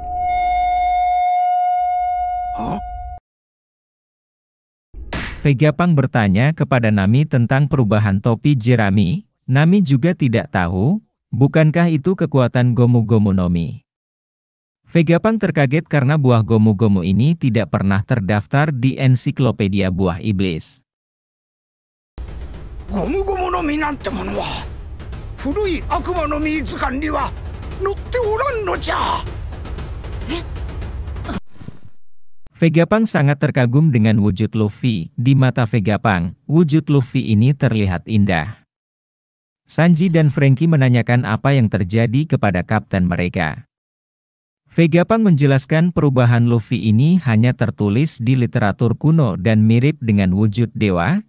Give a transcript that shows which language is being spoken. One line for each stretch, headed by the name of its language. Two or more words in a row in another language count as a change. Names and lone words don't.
Indonesian: Vegapunk bertanya kepada Nami tentang perubahan topi jerami. Nami juga tidak tahu, bukankah itu kekuatan Gomu Gomu no Mi. Vegapunk terkaget karena buah gomu-gomu ini tidak pernah terdaftar di ensiklopedia buah iblis.
Japanese: ゴムゴムの実なんてものは古い悪魔の実図鑑には載っておらんのじゃ。
Indonesian: Vegapunk sangat terkagum dengan wujud Luffy. Di mata Vegapunk, wujud Luffy ini terlihat indah. Sanji dan Franky menanyakan apa yang terjadi kepada kapten mereka. Vegapunk menjelaskan perubahan Luffy ini hanya tertulis di literatur kuno dan mirip dengan wujud dewa.